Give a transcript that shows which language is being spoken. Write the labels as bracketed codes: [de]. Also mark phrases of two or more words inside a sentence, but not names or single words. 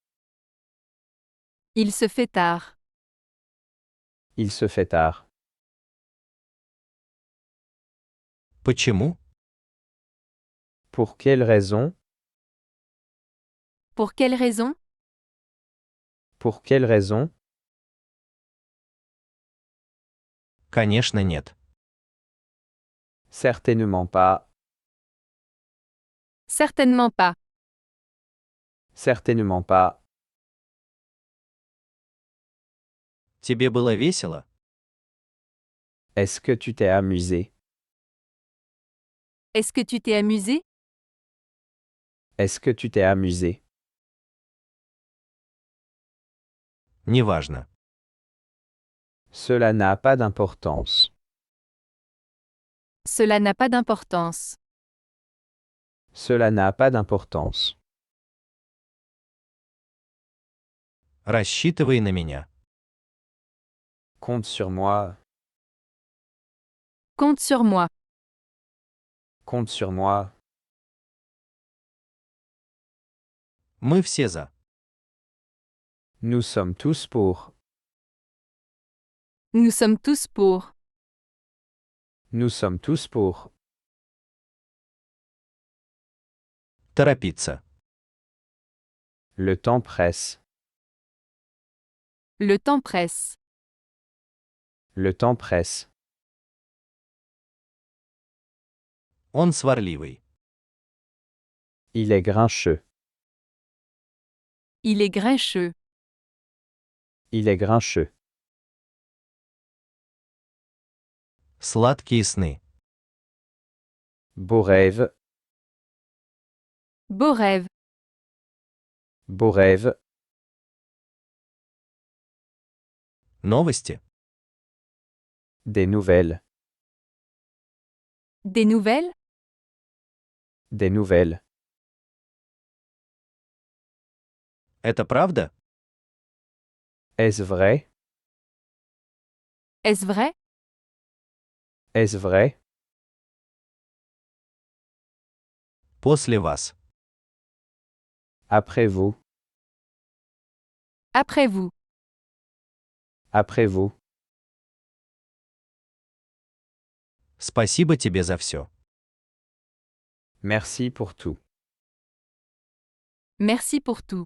[fr] Il se fait tard. Il se fait tard. [ru] Почему? [fr] Pour quelle raison? Pour quelle raison? Pour quelle raison? [ru] Конечно, нет. [fr] Certainement pas. Certainement pas. Certainement pas. [ru] Тебе было весело? [fr] Est-ce que tu t'es amusé? Est-ce que tu t'es amusé? Est-ce que tu t'es amusé? [ru] Неважно. [fr] Cela n'a pas d'importance. Cela n'a pas d'importance. Cela n'a pas d'importance. [ru] Рассчитывай на меня. [fr] Compte sur moi. Compte sur moi. Compte sur moi. [ru] Мы все за. [fr] Nous sommes tous pour. Nous sommes tous pour. Nous sommes tous pour. [ru] Торопиться. [fr] Le temps presse. Le temps presse. Le temps presse. [ru] Он сварливый. [fr] Il est grincheux. Il est grincheux. Il est grincheux. [ru] Сладкие сны. [fr] Beau rêve. Beau rêve. Beau rêve. [ru] Новости. [fr] Des nouvelles. Des nouvelles? Des nouvelles. [ru] Это правда? [fr] Est-ce vrai? Est-ce vrai? Est-ce vrai? [ru] После вас. [fr] Après vous. Après vous. Après vous. [ru] Спасибо тебе за все. [fr] Merci pour tout. Merci pour tout.